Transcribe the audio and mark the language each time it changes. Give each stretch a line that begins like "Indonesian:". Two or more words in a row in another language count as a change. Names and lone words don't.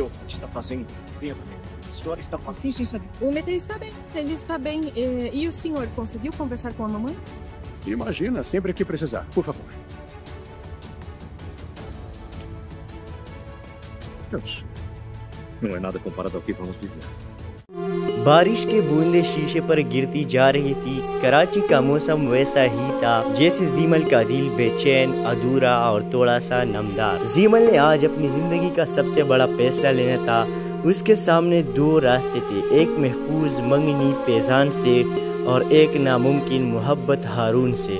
Portuguese: O que está fazendo? Lembra-me. A senhora está fazendo... Sim, sim. O Mete está bem. Ele está bem. E o senhor conseguiu conversar com a mamãe? Imagina, sempre que precisar. Por favor. Não é nada comparado ao que vamos viver.
Urdu: بارش کی بوندیں شیشے پر گرتی جا رہی تھی. کراچی کا موسم ویسا ہی تھا جیسے جیمل کا دل بے چین، ادھورا اور تھوڑا سا نمدار. جیمل نے آج اپنی زندگی کا سب سے بڑا فیصلہ لینا تھا. اس کے سامنے دو راستے تھے، ایک محفوظ منگنی پیجان سے اور ایک ناممکن محبت ہارون سے.